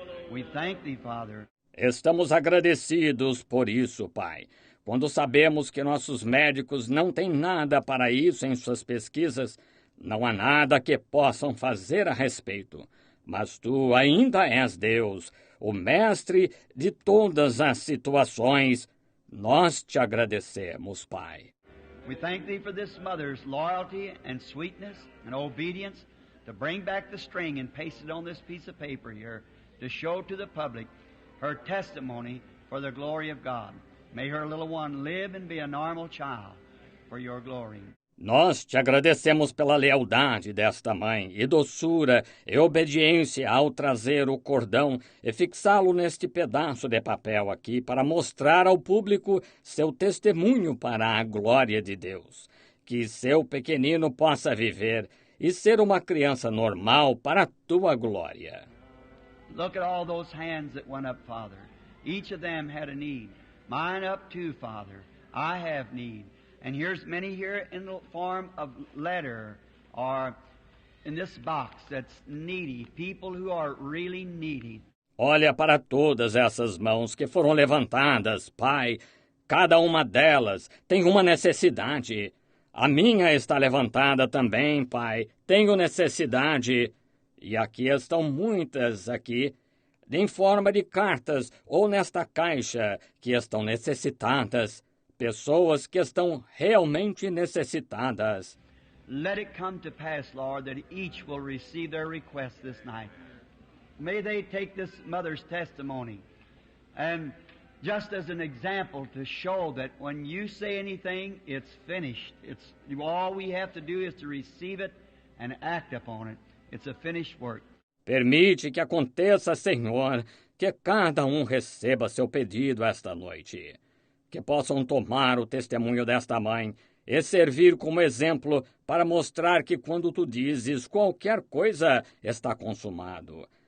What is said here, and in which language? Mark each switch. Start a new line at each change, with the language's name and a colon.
English: We thank thee, Father.
Portuguese: Estamos agradecidos por isso, Pai. Quando sabemos que nossos médicos não têm nada para isso em suas pesquisas, não há nada que possam fazer a respeito. Mas tu ainda és Deus, o mestre de todas as situações. Nós te agradecemos, Pai.
English: We thank thee for this mother's loyalty and sweetness and obedience to bring back the string and paste it on this piece of paper here to show to the public her testimony for the glory of God. May her little one live and be a normal child for your glory.
Portuguese: Nós te agradecemos pela lealdade desta mãe e doçura e obediência ao trazer o cordão e fixá-lo neste pedaço de papel aqui para mostrar ao público seu testemunho para a glória de Deus. Que seu pequenino possa viver e ser uma criança normal para a tua glória.
English: Look at all those hands that went up, Father. Each of them had a need. Mine up too, Father. I have need. And here's many here in the form of letter or in this box that's needy. People who are really needy.
Portuguese: Olha para todas essas mãos que foram levantadas, Pai. Cada uma delas tem uma necessidade. A minha está levantada também, Pai. Tenho necessidade. E aqui estão muitas aqui, em forma de cartas ou nesta caixa, que estão necessitadas. Pessoas que estão realmente necessitadas.
English: Let it come to pass, Lord, that each will receive their request this night. May they take this mother's testimony and just as an example to show that when you say anything, it's finished. All we have to do is to receive it and act upon it. It's a finished work.
Portuguese: Permite que aconteça, Senhor, que cada um receba seu pedido esta noite. Que possam tomar o testemunho desta mãe e servir como exemplo para mostrar que quando tu dizes qualquer coisa está consumado.